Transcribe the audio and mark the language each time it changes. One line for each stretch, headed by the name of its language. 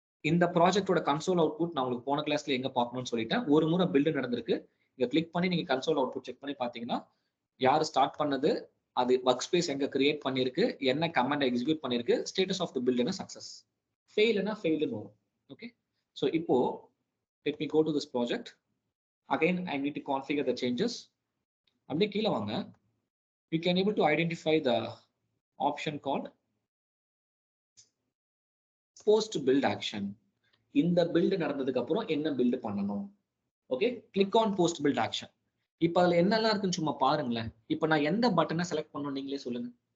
Tamil: இந்த ப்ராஜெக்டோட console output நான் உங்களுக்கு போன கிளாஸ்ல எங்க பார்க்கணும்னு சொல்லிட்டேன். ஒரு முறை பில்டு நடந்திருக்கு. இங்க கிளிக் பண்ணி நீங்க கன்சோல் அவுட்புட் செக் பண்ணி பாத்தீங்கன்னா யார் ஸ்டார்ட் பண்ணது, அது ஒர்க் ஸ்பேஸ் எங்க கிரியேட் பண்ணிருக்கு, என்ன கமாண்ட் எக்ஸிக்யூட் பண்ணிருக்கு, ஸ்டேட்டஸ் ஆஃப் தி பில்டுனா சக்சஸ், ஃபெயில்னா ஃபெயில்னு வரும்.
English: Okay, so இப்போ let me go to this project. Again, I need to configure the changes.
Tamil: அப்படியே கீழே வாங்க.
English: You can able to identify the option called post build action.
Tamil: இந்த build நடந்ததுக்கு அப்புறம் என்ன build பண்ணணும். Okay,
English: click on post build action.
Tamil: இப்ப அதுல என்னெல்லாம் இருக்குன்னு சும்மா பாருங்களேன். இப்ப நான் எந்த பட்டனை செலக்ட் பண்ணணும் நீங்களே சொல்லுங்க.